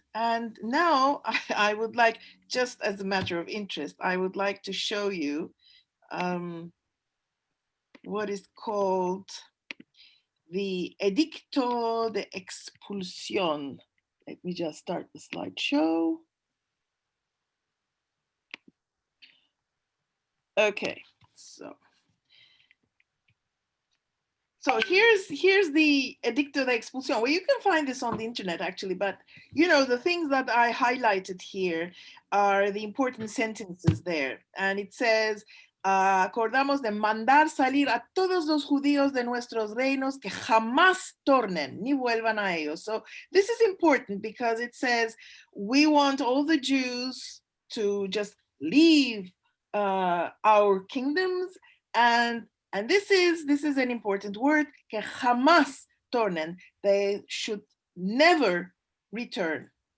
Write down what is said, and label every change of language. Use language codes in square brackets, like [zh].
[en] And now I would like, just as a matter of interest, I would like to show you what is called the Edicto de Expulsión. Let me just start the slideshow. Okay, so here's the Edicto de Expulsión. Well, you can find this on the internet actually, but the things that I highlighted here are the important sentences there. And it says, [es] acordamos de mandar salir a todos los judíos de nuestros reinos que jamás tornen, ni vuelvan a ellos. [en] So this is important because it says we want all the Jews to just leave our kingdoms, and this is an important word, [es] que jamás tornen, [en] they should never return.